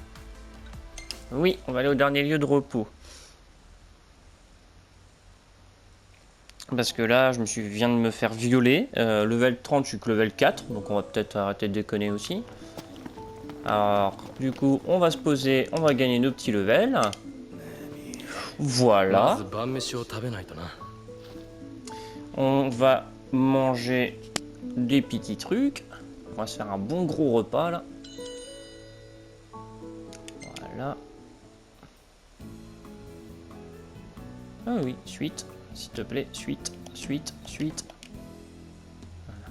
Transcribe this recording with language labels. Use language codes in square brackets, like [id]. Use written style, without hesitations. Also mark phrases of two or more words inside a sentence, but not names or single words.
[fr] Oui, on va aller au dernier lieu de repos. Parce que là, viens de me faire violer. Level 30, je suis que level 4. Donc on va peut-être arrêter de déconner aussi. Alors, du coup, on va se poser. On va gagner nos petits levels. [ja] ま [fr] Voilà. [ja] ず晩飯を食べないとな。 [fr] On va manger des petits trucs. On va se faire un bon gros repas là. Voilà. Ah oui, suite. S'il te plaît, suite. Voilà.